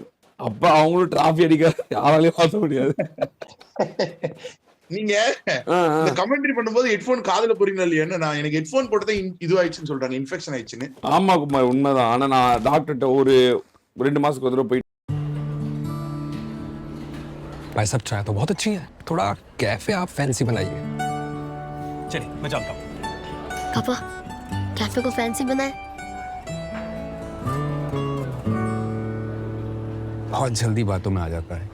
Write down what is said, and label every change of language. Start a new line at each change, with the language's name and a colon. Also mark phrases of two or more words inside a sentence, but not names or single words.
Tamil: அப்ப அவங்களும் டிராஃபி அடிக்க யாராலையும் மாத்த முடியாது. நீங்க இந்த கமெண்ட்ரி பண்ணும்போது ஹெட்போன் காதுல போறீங்களா இல்லையா? நான் எனக்கு ஹெட்போன் போட்டதே இது ஆயிடுச்சுன்னு சொல்றாங்க, இன்ஃபெக்ஷன் ஆயிடுச்சுன்னு. ஆமா குமார், உண்மைதான். ஆனா நான் டாக்டர்கிட்ட ஒரு 2 மாசத்துக்கு ஒரு தடவை போயிட்டு
Hindi: भाई साहब चाय तो बहुत अच्छी है, थोड़ा कैफे आप फैंसी बनाइए। चलिए मैं चलता हूँ। पापा कैफे को फैंसी बनाए। बहुत जल्दी बातों में आ जाता है।